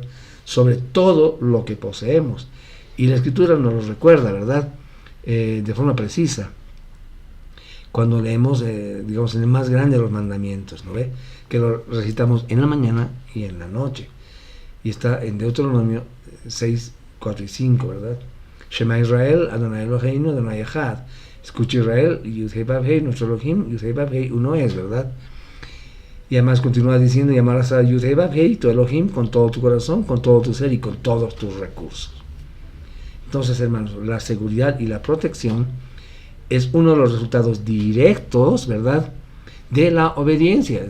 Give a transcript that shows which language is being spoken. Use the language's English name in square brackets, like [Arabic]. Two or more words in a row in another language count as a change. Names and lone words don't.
[Spanish] Sobre todo lo que poseemos. Y la Escritura nos lo recuerda, ¿verdad? De forma precisa. Cuando leemos, digamos, en el más grande de los mandamientos, ¿no ve? Que lo recitamos en la mañana y en la noche. Y está en Deuteronomio 6, 4 y 5, ¿verdad? [Hebrew] שמע ישראל, אדוני אלוהינו, אדוני אחד. [Spanish] Escucha Israel, Yud Hei Vav Hei, nuestro Elohim, Yud Hei Vav Hei, uno es, ¿verdad? Y además continúa diciendo, llamarás a Yud Hei Vav Hei, tu Elohim, con todo tu corazón, con todo tu ser y con todos tus recursos. Entonces, hermanos, la seguridad y la protección es uno de los resultados directos, ¿verdad?, de la obediencia.